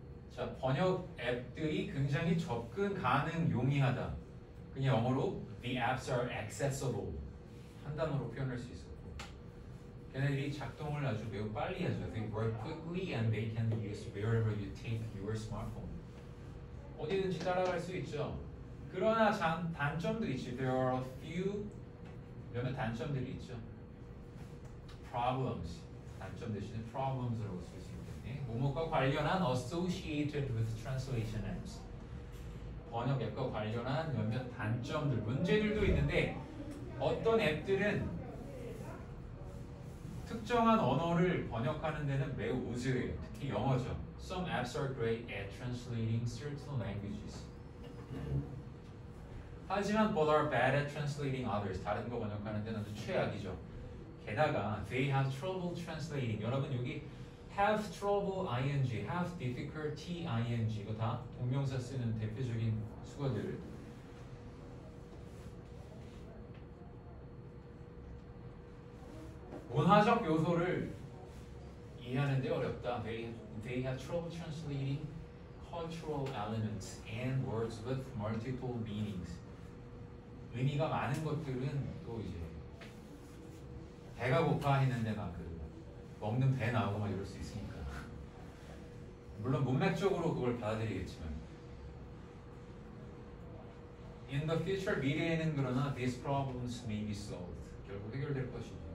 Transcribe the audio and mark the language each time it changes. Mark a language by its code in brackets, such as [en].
[ko] 자, 번역 앱들이 굉장히 접근 가능 용이하다. 그냥 영어로 [en] the apps are accessible [ko] 한 단어로 표현할 수 있었고 걔네들이 작동을 아주 매우 빨리 하죠. [en] They work quickly and they can be used wherever you take your smartphone. [ko] 어디든지 따라갈 수 있죠. 그러나 단점들이 있죠. [en] There are a few [ko] 몇몇 단점들이 있죠. Problems 단점 대신에 problems라고 쓸 수 있겠네. 뭐뭐과 관련한 [en] associated with translation apps. [ko] 번역 앱과 관련한 몇몇 단점들, 문제들도 있는데 어떤 앱들은 특정한 언어를 번역하는 데는 매우 우수해요. 특히 영어죠. [en] Some apps are great at translating certain languages. [ko] 하지만 [en] but are bad at translating others. [ko] 다른 거 번역하는 데는 아주 최악이죠. 게다가 [en] they have trouble translating. [ko] 여러분 여기 [en] have trouble ing, have difficulty ing [ko] 이거 다 동명사 쓰는 대표적인 수거들. 문화적 요소를 이해하는 데 어렵다. [en] They have trouble translating cultural elements and words with multiple meanings. [ko] 의미가 많은 것들은 또 이제 배가 고파 했는데 막 그 먹는 배 나오고 막 이럴 수 있으니까 물론 문맥적으로 그걸 받아들이겠지만 [en] In the future [ko] 미래에는 그러나 [en] these problems may be solved. [ko] 결국 해결될 것이죠.